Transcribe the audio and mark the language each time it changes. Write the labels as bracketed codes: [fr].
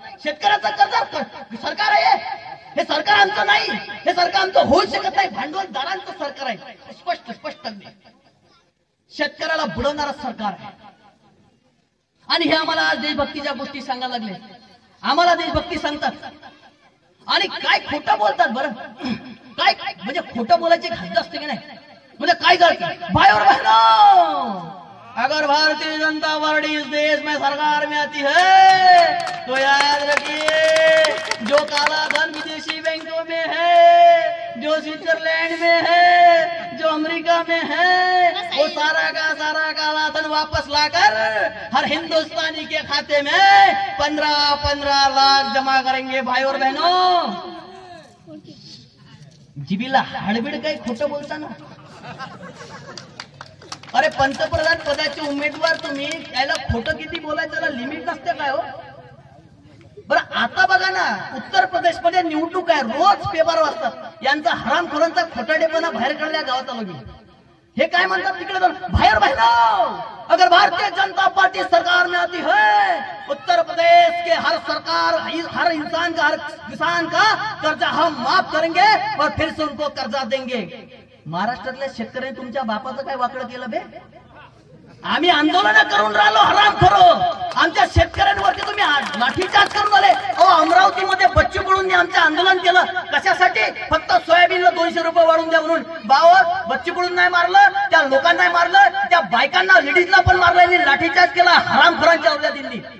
[mr] शेतकऱ्याचं कर्ज सरकार आहे हे, सरकार आमचं नाही, हे सरकार आमचं होऊ शकत नाही, भांडवलदारांचं सरकार आहे। स्पष्ट शेतकऱ्याला बुडवणारं सरकार आहे। आणि हे आम्हाला आज देशभक्तीच्या गोष्टी सांगायला लागले, आम्हाला देशभक्ती सांगतात आणि काय खोटं बोलतात? बरं काय म्हणजे खोटं बोलायची हद्द असते की नाही? म्हणजे काय करते [hi] भाइयों बहनों, अगर भारतीय जनता पार्टी इस देश में सरकार में आती है तो याद रखिए, जो काला धन विदेशी बैंकों में है, जो स्विट्जरलैंड में है, जो अमेरिका में है, वो सारा का काला धन वापस लाकर हर हिंदुस्तानी के खाते में 15-15 लाख जमा करेंगे। भाई और बहनों, [mr] जिबीला हडबीड काही खोटं बोलताना? अरे पंतप्रधान पदाचे उमेदवार तुम्ही, याला खोटं किती बोलायचं, त्याला लिमिट नसते काय हो? बरं आता बघा ना, उत्तर प्रदेश मध्ये निवडणूक आहे, रोज पेपर वाचतात, यांचा हरामखोरांचा खोटाडेपणा बाहेर काढल्या गावात आलो मी। हे काय म्हणतात तिकडे जाऊन, [hi] भाइयों बहनों, अगर भारतीय जनता पार्टी सरकार में आती है, उत्तर प्रदेश के हर सरकार, हर इंसान का, हर किसान का कर्जा हम माफ करेंगे और फिर से उनको कर्जा देंगे। [mr] महाराष्ट्रातल्या शेतकऱ्यांनी तुमच्या बापाचं काय वाकडं केलं बे? आम्ही आंदोलन करून राहिलो हरामखोरो, आमच्या शेतकऱ्यांवरती तुम्ही लाठीचार्ज करून आले। अमरावतीमध्ये बच्चू कडूंनी आमचं आंदोलन केलं, कशासाठी? फक्त सोयाबीनला 200 रुपये वाढवून द्या म्हणून। बाबा बच्चू कडून नाही मारलं, त्या लोकांना नाही मारलं, त्या बायकांना, लेडीजला पण मारलं, लाठीचार्ज केला हरामखोरांच्या औलादींनी।